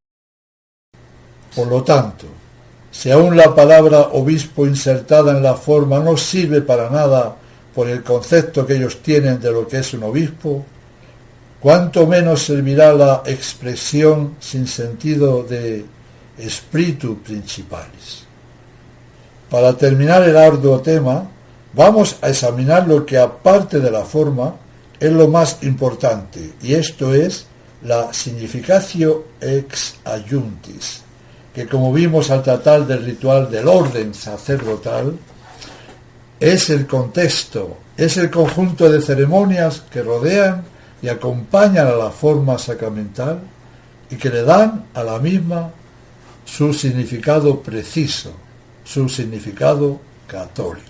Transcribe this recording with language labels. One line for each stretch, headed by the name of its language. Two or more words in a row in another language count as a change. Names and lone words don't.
Spanish: Por lo tanto, si aún la palabra obispo insertada en la forma no sirve para nada por el concepto que ellos tienen de lo que es un obispo, cuánto menos servirá la expresión sin sentido de
Latin: Spiritu Principalis.
Spanish: Para terminar el arduo tema, vamos a examinar lo que aparte de la forma es lo más importante, y esto es la
Latin: significatio ex adjuntis,
Spanish: que como vimos al tratar del ritual del orden sacerdotal, es el contexto, es el conjunto de ceremonias que rodean y acompañan a la forma sacramental y que le dan a la misma su significado preciso, su significado católico.